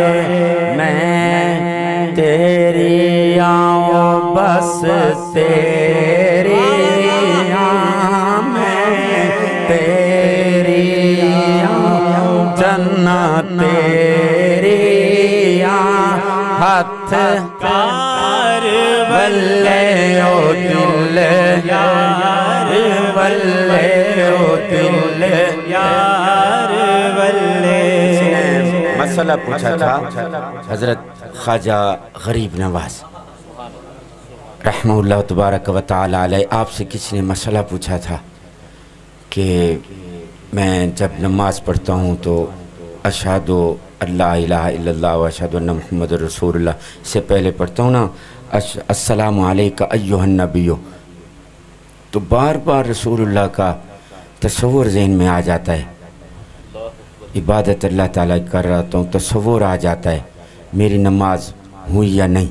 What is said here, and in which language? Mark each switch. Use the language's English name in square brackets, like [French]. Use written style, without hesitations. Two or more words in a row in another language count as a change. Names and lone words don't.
[Punjabi] میں تیری آؤں بس تیری تیری ہتھ کار بلے او دل یار بلے او دل یار بلے۔ [Urdu] مسئلہ مسئلہ پوچھا تھا حضرت خواجہ غریب نواز [Arabic] رحمہ اللہ تبارک و تعالی علیہ، [Urdu] آپ سے کسی نے مسئلہ پوچھا تھا کہ میں جب نماز پڑھتا ہوں تو [Arabic] اشہد اللہ الہ الا اللہ و اشہد ان محمد رسول اللہ [Urdu] سے پہلے پڑھتا ہوں نا [Arabic] السلام علیکہ ایہا النبی، [Urdu] تو بار بار رسول اللہ کا تصور ذہن میں آ جاتا ہے، عبادت اللہ تعالیٰ کر رہا ہوں تصور آ جاتا ہے میری نماز ہوئی یا نہیں۔